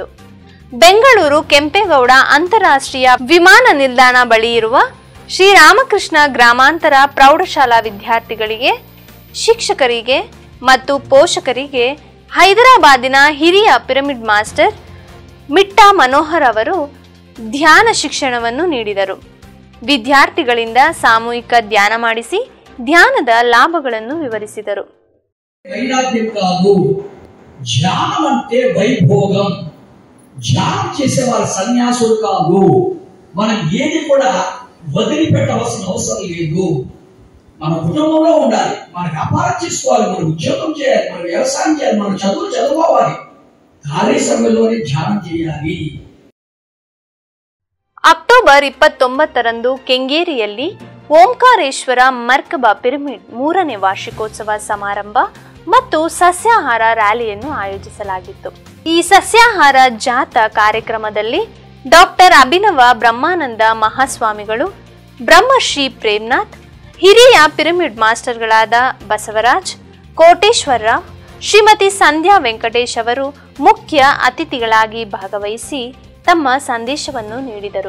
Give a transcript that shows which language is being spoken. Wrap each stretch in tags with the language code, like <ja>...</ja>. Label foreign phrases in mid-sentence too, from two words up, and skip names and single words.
<kn>ಬೆಂಗಳೂರು ಕೆಂಪೇಗೌಡ ಅಂತಾರಾಷ್ಟ್ರೀಯ ವಿಮಾನ ನಿಲ್ದಾಣ ಬಳಿ ಇರುವ ಶ್ರೀರಾಮಕೃಷ್ಣ ಗ್ರಾಮಾಂತರ ಪ್ರೌಢಶಾಲಾ ವಿದ್ಯಾರ್ಥಿಗಳಿಗೆ, ಶಿಕ್ಷಕರಿಗೆ ಮತ್ತು ಪೋಷಕರಿಗೆ ಹೈದರಾಬಾದಿನ ಹಿರಿಯ ಪಿರಮಿಡ್ ಮಾಸ್ಟರ್ ಮಿಟ್ಟಾ ಮನೋಹರ್ ಅವರು ಧ್ಯಾನ ಶಿಕ್ಷಣವನ್ನು ನೀಡಿದರು. ವಿದ್ಯಾರ್ಥಿಗಳಿಂದ ಸಾಮೂಹಿಕ ధ్యాన ಮಾಡಿಸಿ ధ్యానದ లాభಗಳನ್ನು వివరిಸಿದರು.</kn> <te>వైరాగ్యం కాదు, ధ్యానం అంటే వైభోగం. ధ్యానం చేసేవారు సన్యాసులు కాదు. మనం ఏది కూడా వదిలిపెట్టవలసిన అవసరం లేదు. మన కుటుంబంలో ఉండాలి, మన వ్యాపారం చేసుకోవాలి, మన ఉద్యోగం చేయాలి, మన వ్యవసాయం చేయాలి, మన చదువులు చదువుకోవాలి, ఖాళీ సమయంలోనే ధ్యానం చేయాలి.</te> <kn>ಅಕ್ಟೋಬರ್ 29ರಂದು ಕೆಂಗೇರಿಯಲ್ಲಿ ಓಂಕಾರೇಶ್ವರ ಮರ್ಕಬಾ ಪಿರಮಿಡ್ 3ನೇ ವಾರ್ಷಿಕೋತ್ಸವ ಸಮಾರಂಭ ಮತ್ತು ಸಸ್ಯಾಹಾರ ರ್ಯಾಲಿಯನ್ನು ಆಯೋಜಿಸಲಾಗಿತ್ತು. ಈ ಸಸ್ಯಾಹಾರ ಜಾಥಾ ಕಾರ್ಯಕ್ರಮದಲ್ಲಿ ಡಾಕ್ಟರ್ ಅಭಿನವ ಬ್ರಹ್ಮಾನಂದ ಮಹಾಸ್ವಾಮಿಗಳು, ಬ್ರಹ್ಮಶ್ರೀ ಪ್ರೇಮ್ನಾಥ್, ಹಿರಿಯ ಪಿರಮಿಡ್ ಮಾಸ್ಟರ್ಗಳಾದ ಬಸವರಾಜ್, ಕೋಟೇಶ್ವರರಾವ್, ಶ್ರೀಮತಿ ಸಂಧ್ಯಾ ವೆಂಕಟೇಶ್ ಅವರು ಮುಖ್ಯ ಅತಿಥಿಗಳಾಗಿ ಭಾಗವಹಿಸಿ ತಮ್ಮ ಸಂದೇಶವನ್ನು ನೀಡಿದರು.</kn>